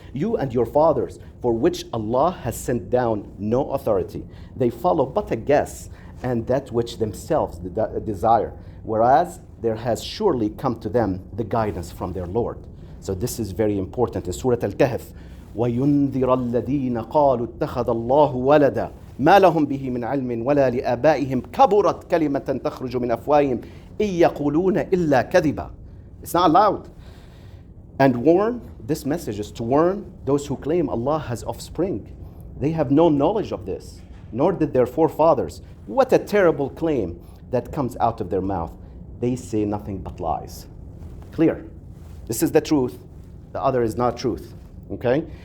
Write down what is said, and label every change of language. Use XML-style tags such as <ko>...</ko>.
<en>You and your fathers, for which Allah has sent down no authority. They follow but a guess and that which themselves desire. Whereas there has surely come to them the guidance from their Lord. So this is very important in Surah Al-Kahf.</en> <ar>وَيُنذِرَ الَّذِينَ قَالُوا اتَّخَذَ اللَّهُ وَلَدًا ما لهم به من علم ولا لآبائهم كبرت كلمة تخرج من أفواههم إن يقولون إلا كذبا.</ar> <en>It's not allowed. And warn, this message is to warn those who claim Allah has offspring. They have no knowledge of this, nor did their forefathers. What a terrible claim that comes out of their mouth. They say nothing but lies. Clear. This is the truth. The other is not truth. Okay?</en>